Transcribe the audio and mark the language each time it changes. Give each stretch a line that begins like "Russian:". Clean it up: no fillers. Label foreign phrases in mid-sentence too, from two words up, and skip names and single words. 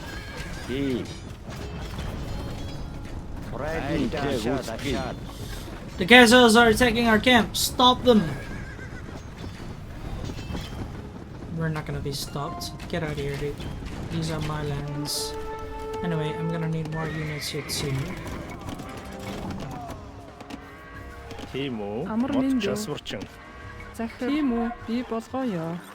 English: Right, good shot. The Khazars are attacking our camp. Stop them. We're not gonna be stopped. Get out of here, dude. These are my lands. Anyway, I'm gonna need more units here too.
Mongolian: Тийм үү? Амар Мод минь дүү. часварчин. Захир. Тийм үү? Би болгоё.